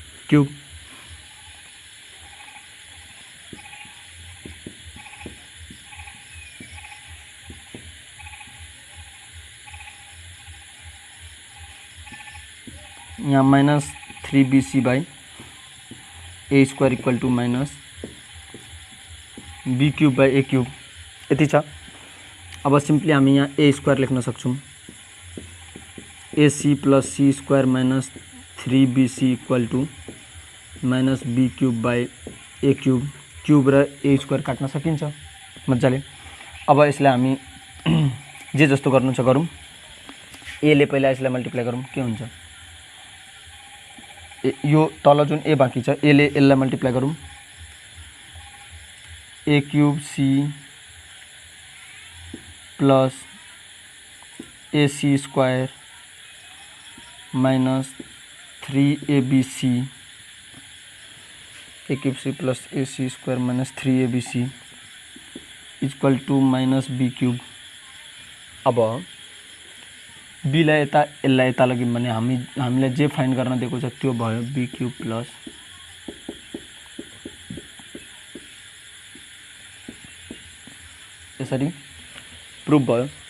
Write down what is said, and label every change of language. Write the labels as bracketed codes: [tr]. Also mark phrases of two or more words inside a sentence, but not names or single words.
[ne] क्यूब। यहाँ -3bc/a² [en] equal to [ne] -b³/a³ यति छ। अब सिम्पली हामी यहाँ a² लेख्न सक्छौँ। ac + c² - 3bc [en] equal to [ne] -b³/a³। क्यूब र a² काट्न सकिन्छ मजाले। अब यसलाई हामी जे जस्तो गर्नु छ गरौँ। a ले पहिला यसलाई मल्टिप्लाई गरौँ, के हुन्छ? यो तल जुन a बाँकी छ, a ले यसलाई मल्टिप्लाई गरौँ। a³ प्लस ac² माइनस 3abc, a³ प्लस ac² माइनस 3abc [en] equal to [ne] -b³। अब b लाई यता यसलाई यता लग्यौँ भने हामीलाई जे फाइन्ड गर्न दिएको छ त्यो भयो b³ प्लस यसरी प्रुफ भयो।